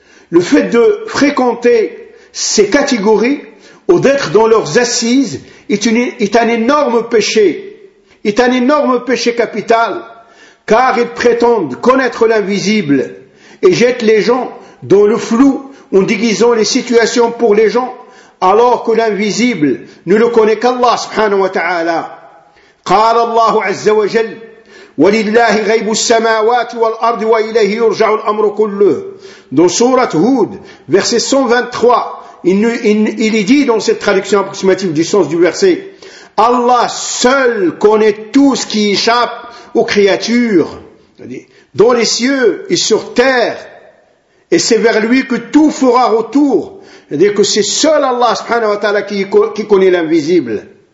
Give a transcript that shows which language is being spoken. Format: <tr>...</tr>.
<fr>Le fait de fréquenter ces catégories ou d'être dans leurs assises est un énorme péché capital, car ils prétendent connaître l'invisible et jettent les gens dans le flou en déguisant les situations pour les gens, alors que l'invisible ne le connaît qu'Allah subhanahu wa ta'ala.</fr> <ar>قال الله عز وجل ولله غيب السماوات والأرض وإليه يرجع الأمر كله.</ar> <fr>Dans Surat Hud, verset 123, il est dit dans cette traduction approximative du sens du verset, Allah seul connaît tout ce qui échappe aux créatures, dans les cieux et sur terre, et c'est vers lui que tout fera retour, c'est-à-dire que c'est seul Allah subhanahu wa ta'ala qui connaît l'invisible.</fr>